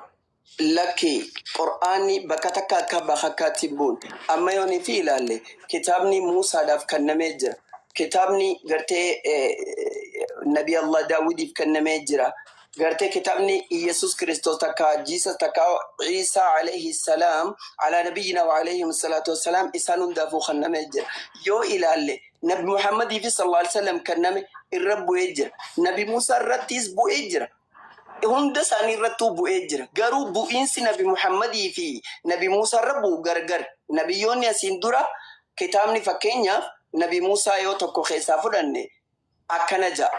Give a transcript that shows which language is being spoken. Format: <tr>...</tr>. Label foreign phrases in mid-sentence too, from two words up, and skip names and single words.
<om>Lakki Qur'aanni bakka takka akka bakakkaatti bu'uun amma yooni fi ilaalle kitaabni Muusaadhaaf kennamee jira. Kitaabni gartee Nabi Allah Daawudiif kennamee jira. Gartee kitaabni Yesus Kiristoos takka Jesus takka Isa</om> <ar>عليه السلام على نبينا وعليهم الصلاة والسلام</ar> <om>isaan hundaafuu kennamee jira. Yoo ilaalle Nabi Muhammadii fi</om> <ar>صلى الله عليه وسلم</ar> <om>kenname irra bu'ee jira. Nabi Muusaa irrattis bu'ee jira. Hunda isaanii irrattuu bu'ee jira. Garuu bu'iinsi Nabi Muhammadii fi Nabi Muusaa irra bu'u gargar. Nabiyyoonni asiin dura kitaabni fakkeenyaaf Nabi Muusaa yoo tokko keessaa fudhanne akkana ja'a.</om>